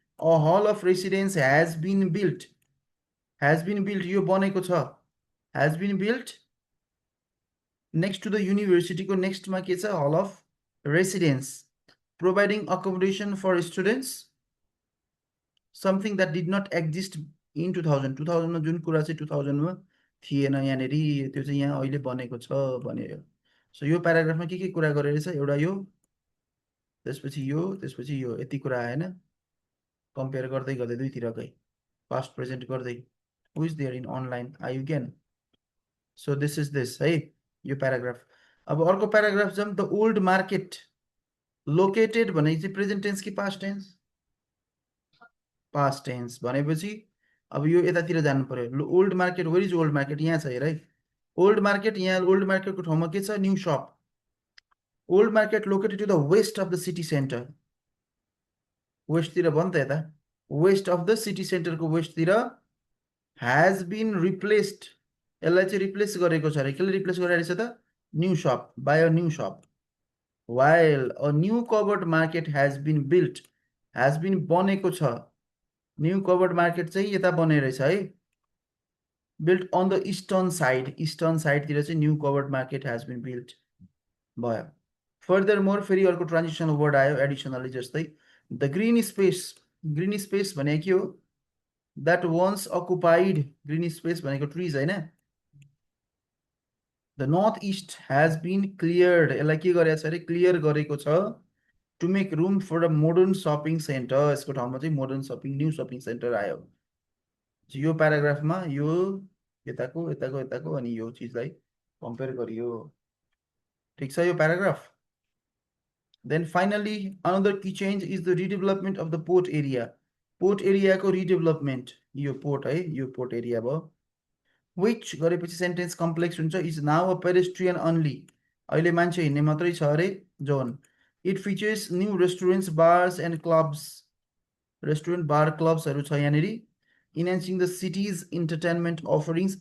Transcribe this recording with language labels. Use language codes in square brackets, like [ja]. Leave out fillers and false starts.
[en] A hall of residence has been built. Has been built, [ne] यो बनेको छ. [en] Has been built next to the university [ne] को next मा के छ? [en] Hall of residence, providing accommodation for students, something that did not exist in 2000. [ne] 2000 मा जुन कुरा चाहिँ 2000 मा थिएन यहाँनेरि, त्यो चाहिँ यहाँ अहिले बनेको छ भनेर. सो यो प्याराग्राफमा के कुरा गरेर छ? एउटा यो, त्यसपछि यो, यति कुरा आएन. कम्पेयर गर्दै गर्दै दुईतिरकै पास्ट प्रेजेन्ट गर्दै. [en] Who is there in online? You can. So this is this [ne] है, यो प्याराग्राफ. अब अर्को प्याराग्राफ जाउँ. द ओल्ड मार्केट लोकेटेड भनेको चाहिँ प्रेजेन्ट टेन्स कि पास्ट टेन्स? पास्ट टेन्स भनेपछि अब यो यतातिर जानु पर्यो. Old market, where is old market? यहाँ छ हेर है. ओल्ड मार्केट, यहाँ ओल्ड मार्केटको ठाउँमा के छ? New shop. [en] Old market located to the west of the city centre. [ne] वेस्टतिर भयो नि त यता. [en] West of the city सेन्टरको वेस्टतिर has been replaced. [ne] यसलाई चाहिँ रिप्लेस गरेको छ अरे. केले रिप्लेस गरेको छ त? New shop, bye a new shop. [en] while a new covered market has been built. [ne] has been बनेको छ. न्यू कभर्ड मार्केट चाहिँ यता बने रहेछ है. [en] built on the eastern side. [ne] eastern side तिर चाहिँ [en] new covered market has been built [ne] भयो. फर्दरमोर फेरि अर्को ट्रान्जिसनल वर्ड आयो एडिसनली जस्तै. The green space. Green space भनेको के हो? [en] that once occupied. [ne] green space भनेको ट्रिज हैन. [en] the northeast has been cleared. [ne] यसलाई के गरेको छ अरे? क्लियर गरेको छ [en] to make room for a modern shopping center. [ne] यसको ठाउँमा चाहिँ modern shopping, new shopping centre आयो. यो प्याराग्राफमा यो यताको यताको यताको अनि यो चीजलाई कम्पेयर गरियो. ठीक छ यो paragraph. [en] Then finally another key change is the redevelopment of the port area. [ne] Port एरियाको रिडेभलपमेन्ट. यो पोर्ट है, यो पोर्ट एरिया भयो. विच गरेपछि सेन्टेन्स कम्प्लेक्स हुन्छ. [en] Is now a pedestrian only. [ne] अहिले मान्छे हिँड्ने मात्रै छ अरे John. [en] It features new restaurants, bars and clubs. [ne] Restaurant, बार, क्लब्सहरू छ यहाँनिर. [en] Enhancing the city's entertainment offerings.